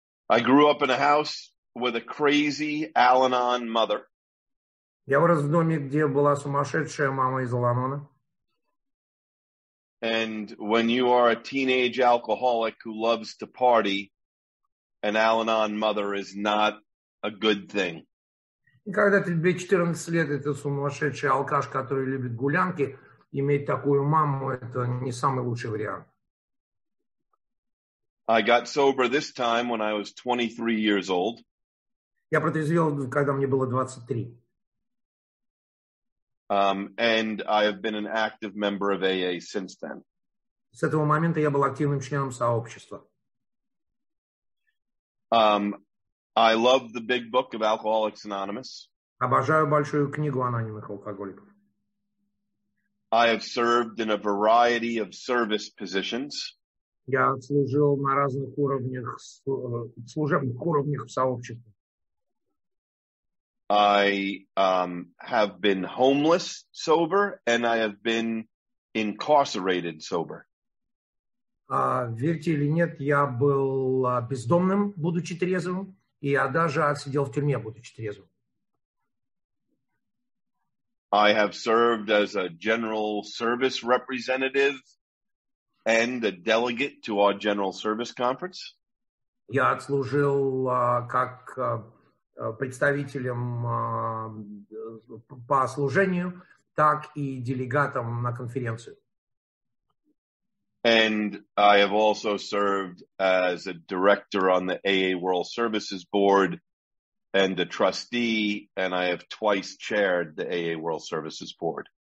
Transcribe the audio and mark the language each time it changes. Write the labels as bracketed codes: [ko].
[en] I grew up in a house with a crazy Al-Anon mother. [ru] Я вырос в доме, где была сумасшедшая мама из Ал-Анона. [en] And when you are a teenage alcoholic who loves to party, an Al-Anon mother is not a good thing. [ru] И когда тебе 14 лет, это сумасшедший алкаш, который любит гулянки, иметь такую маму, это не самый лучший вариант. [en] I got sober this time when I was 23 years old. [ru] Я протрезвел, когда мне было 23. [en] And I have been an active member of AA since then. [ru] С этого момента я был активным членом сообщества. [en] I love the big book of Alcoholics Anonymous. [ru] Обожаю большую книгу анонимных алкоголиков. [en] I have served in a variety of service positions. [ru] Я служил на разных уровнях, служебных уровнях в сообществе. [en] I have been homeless sober, and I have been incarcerated sober. [ru] Верьте или нет, я был бездомным, будучи трезвым, и я даже отсидел в тюрьме, будучи трезвым. [en] I have served as a general service representative and a delegate to our General Service Conference. [ru] Я отслужил как представителем по служению, так и делегатом на конференцию. [en] And I have also served as a director on the AA World Services Board and a trustee, and I have twice chaired the AA World Services Board.